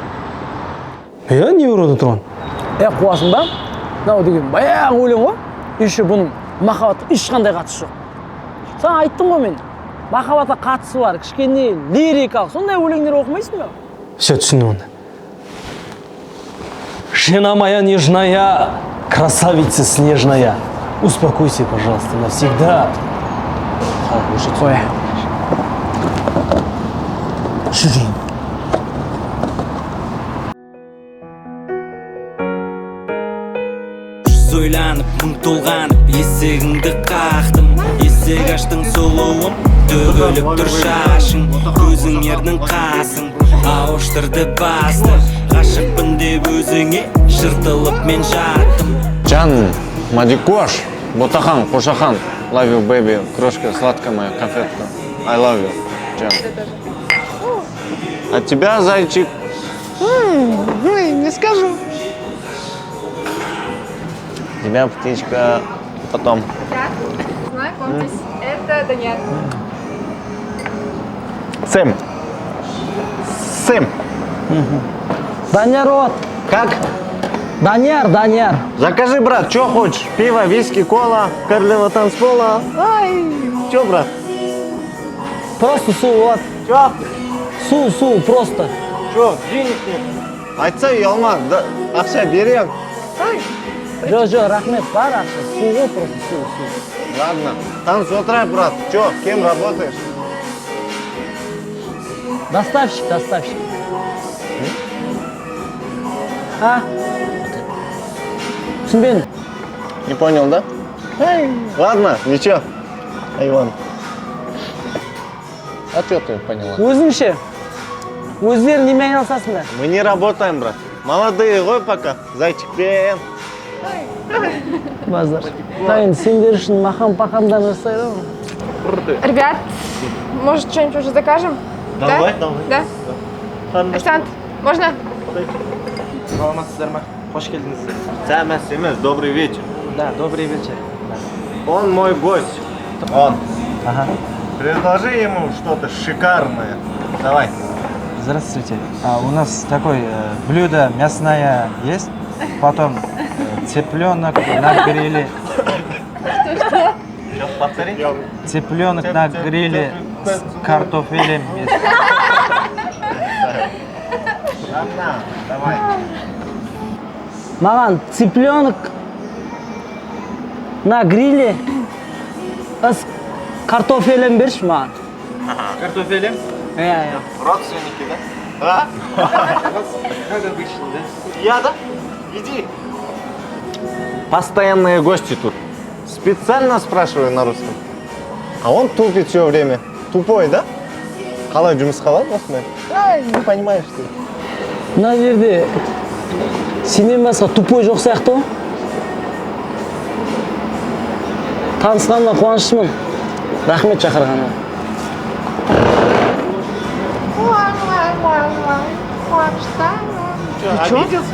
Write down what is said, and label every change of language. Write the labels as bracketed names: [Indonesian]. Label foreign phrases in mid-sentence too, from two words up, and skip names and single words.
[Kazakh] Не ұрады тұрған? Қуасың ба? Мынау деген баяғы өлең ғой. Еще бұның махаббатқа ешқандай қатысы жоқ. Саған айттым ғой мен. Махаббатқа қатысы бар, кішкене лирикалық. Сондай өлеңдер оқымайсың ба? Все, түсіндім оны. [Russian] Жена моя нежная, красавица снежная, успокойся, пожалуйста, навсегда. [Kazakh] Қой. Жүрейін. Ойланып, мың толғанып, есігіңді қақтым. Есік аштың сұлуым, төгіліп тұр шашың. Көзің ердің қасың, ауыштырды басты. Ғашықпын деп өзіңе жыртылып мен жаттым. Жан, Мадикош, Ботахан, Кошахан, [English] love you, baby, [Russian] крошка, сладкая моя конфетка. [English] I love you, [Russian] Жан. А тебя, зайчик? Не скажу. Тебя, птичка, потом. Знакомьтесь, это Даниэль. Сэм. Сэм. Данияр вот. Как? Данияр. Закажи, брат, что хочешь? Пиво, виски, кола, королева танцпола. Ай, что, брат? Просто су, вот. Что? Су, просто. Что, денег нет? [Kazakh] Айтса ұялма, ақша берем. Жоқ, рахмет, бар ақша. Су ғой, просто су. [Russian] Ладно, танц отырай, брат. Что, кем работаешь? Доставщик. А? [Kazakh] Түсінбедім. [Russian] Не понял, да? Ладно, ничего. Айван. А что ты поняла? [Kazakh] Өзіңше. Өздері немен айналысасыңдар? [Russian] Мы не работаем, брат. Молодые ғой пока. Зайчикпен. Базар. [Kazakh] Тайын, сендер үшін махам-пахамдан жасайды ғой. [Russian] Ребят, может, что-нибудь уже закажем? Давай. Да? Официант, можно? [Kazakh] Саламатсыздар ма? Қош келдіңіздер. Сәмәс емес, [Russian] добрый вечер. Да, добрый вечер. Он мой гость. Он. Ага. Предложи ему что-то шикарное. Давай. Здравствуйте. У нас такое блюдо мясное есть, потом цыпленок на гриле. Сейчас повтори. Цыпленок на гриле с картофелем есть. Давай. [Kazakh] Маған [Russian] цыпленок на гриле с картофелем [Kazakh] берші маған. [Russian] Картофелем? иә. Родственники, да? Как обычно, да? Я, да? Иди. Постоянные гости тут. Специально спрашиваю на русском. А он тупит все время. Тупой, да? [Kazakh] Қалай жұмысқа алады осындай? [Russian] Ай, не понимаешь ты. [Kazakh] Мына жерде сенен басқа тупой жоқ сияқты ғой. Танысқанына қуаныштымын. Рахмет шақырғаныңа. [Russian] Обиделся?